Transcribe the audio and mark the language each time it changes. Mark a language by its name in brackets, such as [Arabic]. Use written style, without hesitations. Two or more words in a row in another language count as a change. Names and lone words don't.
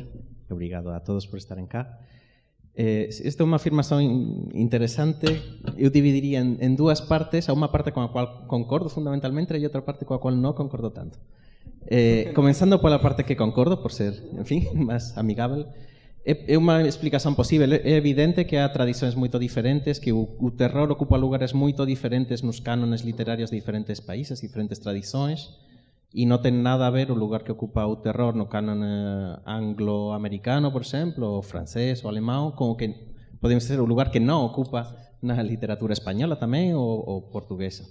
[Portuguese] Obrigado a todos por estarem cá. Esta é uma afirmação interessante. Eu dividiria em duas partes. Há uma parte com a qual concordo fundamentalmente e outra parte com a qual não concordo tanto. Começando pela parte que concordo, por ser, enfim, mais amigável. [Galician] É uma explicación posible. É evidente que há tradicións moito diferentes, que o terror ocupa lugares moito diferentes nos cánones literarios de diferentes países, diferentes tradicións, e non ten nada a ver o lugar que ocupa o terror no canon anglo-americano, por exemplo, o francés, o alemán, como que podemos ser o lugar que non ocupa na literatura española tamén ou portuguesa.